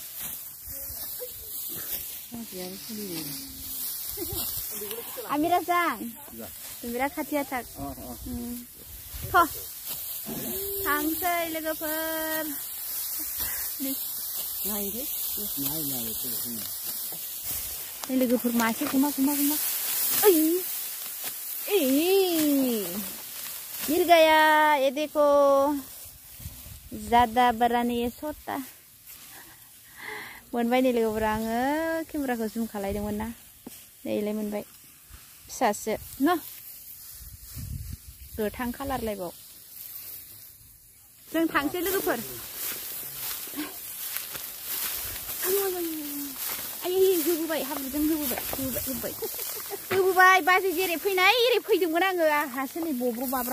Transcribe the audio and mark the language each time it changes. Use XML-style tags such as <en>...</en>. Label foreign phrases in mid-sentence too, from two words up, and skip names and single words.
<brx>आमिरा जां बिराद खाथिया थाग थांसै लोगोफोर नै लोगोफोर मासे गुमा</brx> <hi>गिर गया ये देखो ज़्यादा बड़ा नहीं है छोटा</hi> <brx>मोनबाय नै लोगोफोर आङो केमेराखौ जुम खालायदोंमोन ना नैलाय मोनबाय फिसासो न गोथां कालारलायबाव जों थांसै लोगोफोर आयै होबोबाय हाब्रुजों होबोबाय बाजै जेरै फैनाय एरै फैदोंमोन आङो आंहासो नै बब्र' बाब्रा</brx>